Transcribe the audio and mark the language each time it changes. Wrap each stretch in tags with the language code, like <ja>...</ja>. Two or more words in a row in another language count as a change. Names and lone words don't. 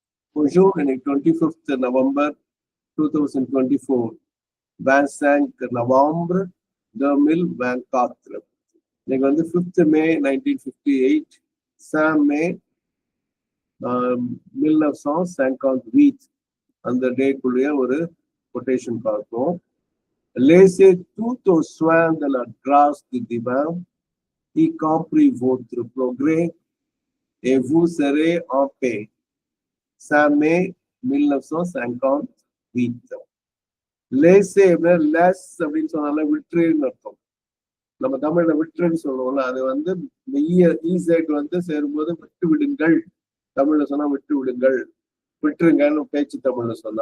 <fr>Bonjour, on est 25 November 2024. 25 novembre 2024.</fr> <ta>இன்னைக்கு வந்து 5 May 1958, 5 May 1958 அந்த டேக்குள்ளேயே ஒரு கொட்டேஷன் பார்ப்போம்.</ta> <fr>Laissez tout au soin de la grâce du divin, y compris votre progrès, et vous serez en paix. 5 Mai 1958. laissez les</fr> <ta>அப்படின்னு சொன்னால விட்டுன்னு அர்த்தம். நம்ம தமிழ்ல விட்டுன்னு சொல்லுவோம்ல, அது வந்து ஈசைட் வந்து சேரும்போது விட்டு விடுங்கள். தமிழ்ல சொன்னா விட்டு விடுங்கள், விட்டுருங்கன்னு பேச்சு தமிழ்ல சொன்னா.</ta>